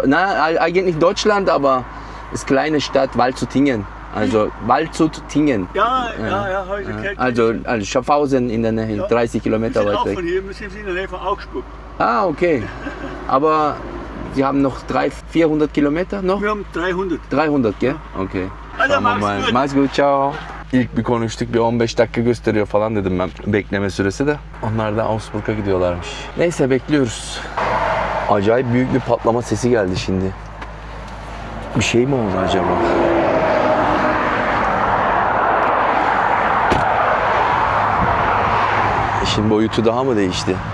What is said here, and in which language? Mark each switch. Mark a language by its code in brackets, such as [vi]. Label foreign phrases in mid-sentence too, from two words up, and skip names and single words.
[de] Nein, eigentlich Deutschland, aber ist kleine Stadt Waldshut-Tingen. Also Waldshut-Tingen. Ja, habe ich gehört. Also Schaffhausen in der Nähe, Ja. 30 wir Kilometer sind weit auch weg. von hier, wir sind in der Nähe von Augsburg. Ah, okay. Aber Sie haben noch 300-400 Kilometer noch? Wir haben 300. 300, gell? Okay. [tr] Hadi Tamam, [de] mach's [tr] hadi. [de] gut. Mach's gut, ciao. [tr] İlk bir konuştuk, bir 15 dakika gösteriyor falan dedim ben bekleme süresi de. Onlar da Augsburg'a gidiyorlarmış. Neyse bekliyoruz. Acayip büyük bir patlama sesi geldi şimdi. Bir şey mi oldu acaba? İşin boyutu daha mı değişti?